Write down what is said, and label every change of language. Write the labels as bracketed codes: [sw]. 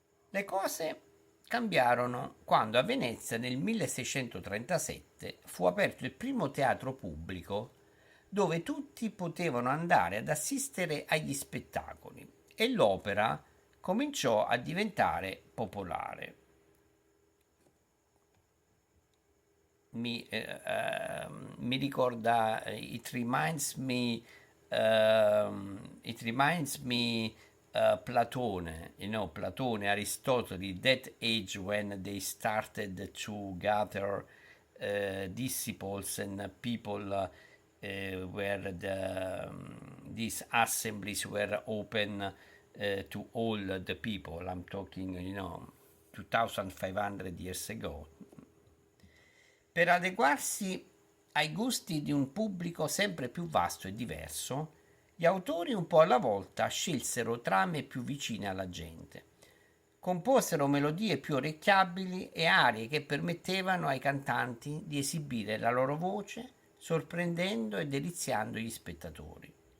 [it] Le cose cambiarono quando a Venezia nel 1637 fu aperto il primo teatro pubblico dove tutti potevano andare ad assistere agli spettacoli e l'opera cominciò a diventare popolare. Mi ricorda, [en] it reminds me Platone, Platone, Aristotele, that age when they started to gather disciples and people where these assemblies were open to all the people. I'm talking, 2500 years ago. [it] Per adeguarsi ai gusti di un pubblico sempre più vasto e diverso, gli autori un po' alla volta scelsero trame più vicine alla gente. Composero melodie più orecchiabili e arie che permettevano ai cantanti di esibire la loro voce, sorprendendo e deliziando gli spettatori.